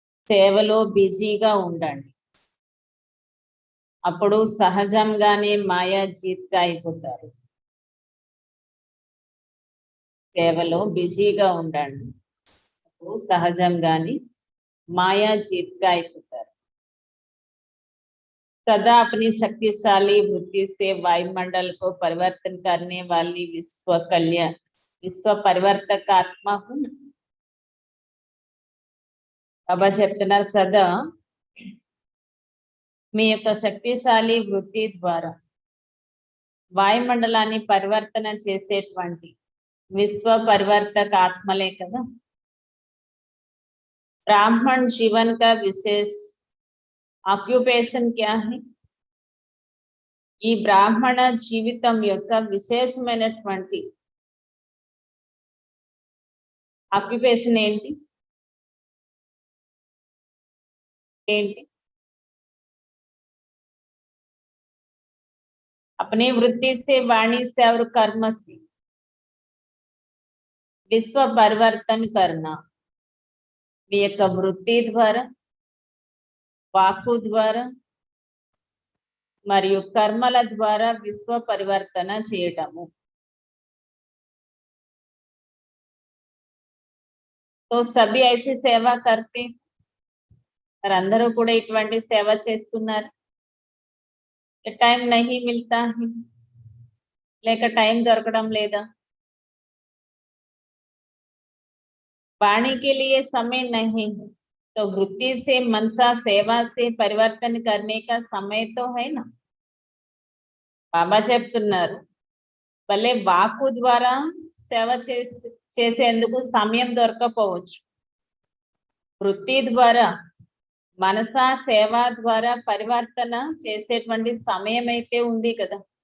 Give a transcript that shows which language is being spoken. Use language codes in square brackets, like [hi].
[te] సేవలో బిజీగా ఉండండి, అప్పుడు సహజంగానే మాయా జీత్గా అయిపోతారు. సేవలో బిజీగా ఉండండి, అప్పుడు సహజంగానే మాయా జీత్గా అయిపోతారు. [hi] सदा अपनी शक्तिशाली बुद्धि से वायुमंडल को परिवर्तन करने वाली विश्व परिवर्तक आत्मा हूं. [te] बाबा చెప్తున్నారు, సదా మీ యొక్క శక్తిశాలి వృత్తి ద్వారా వాయుమండలాన్ని పరివర్తన చేసేటువంటి విశ్వ పరివర్తక ఆత్మలే కదా. [hi] ब्राह्मण जीवन का विशेष ఆక్యుపేషన్ క్యా హై? [te] ఈ బ్రాహ్మణ జీవితం యొక్క విశేషమైనటువంటి ఆక్యుపేషన్ ఏంటి? [hi] अपनी वृत्ति से, वाणी से और कर्म से विश्व परिवर्तन करना. [te] మీ యొక్క వృత్తి ద్వారా, వాక్కు ద్వారా మరియు కర్మల ద్వారా విశ్వ పరివర్తన చేయటము. [hi] तो सभी ऐसी [te] సేవ [hi] करते, [te] మరి అందరూ కూడా ఇటువంటి సేవ చేస్తున్నారు. [hi] టైం नहीं मिलता है, [te] లేక టైం దొరకడం లేదా? [hi] वाणी के लिए समय नहीं है, तो वृत्ति से, मनसा, सेवा से परिवर्तन करने का समय तो है ना. [te] బాబా చెప్తున్నారు, భలే వాక్కు ద్వారా సేవ చేసేందుకు సమయం దొరకపోవచ్చు, వృత్తి ద్వారా, మనసా, సేవ ద్వారా పరివర్తన చేసేటువంటి సమయం అయితే ఉంది కదా.